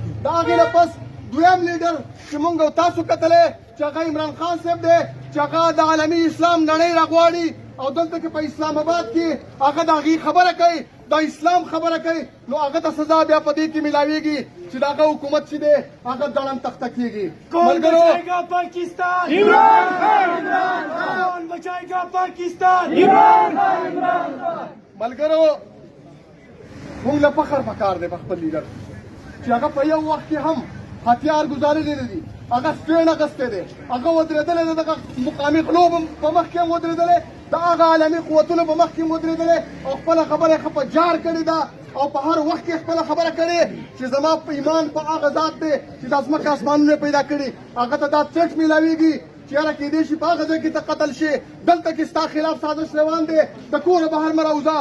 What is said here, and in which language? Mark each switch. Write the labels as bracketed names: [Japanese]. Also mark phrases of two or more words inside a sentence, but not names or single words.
[Pashto] د هغې نه پس دویم لیډر چې مونږ او تاسو کتلی چې هغه عمران خان صاحب دی چې هغه د عالمي اسلام نړۍ راغواړي او دلته کې په اسلام آباد کې هغه د هغې خبره کوي، د اسلام خبره کوي، نو هغه ته سزا بیا په دې کې میلاویږي چې د هغه حکومت چې دی هغه دړم تخته کېږي. [Urdu] کون بچائے گا پاکستان؟ عمران خان. کون بچائے گا پاکستان؟ عمران خان. [Pashto] ملګرو موږ له فخر پکار دی په خپل لیډر چې هغه په یو وخت کې هم هتیار ګزارلی نه دي، هغه سټرین اخیستی دی، هغه ودرېدلی دی، دغه مقامي غلو په مخ کې هم ودرېدلی، د هغه عالمي قوتونو په مخ کې هم ودرېدلی او خپله خبره یې ښه په جار کړې ده او په هر وخت کې خپله خبره کړې چې زما په ایمان په هغه ذات دی چې دا ځمکه اسمانونه پیدا کړي هغه ته دا څټ میلاویږي چې یاره کېدای شي په هغه ځای کې ته قتل شي، دلته کې ستا خلاف سازش روان دی، د کوره بهر مه راوځه.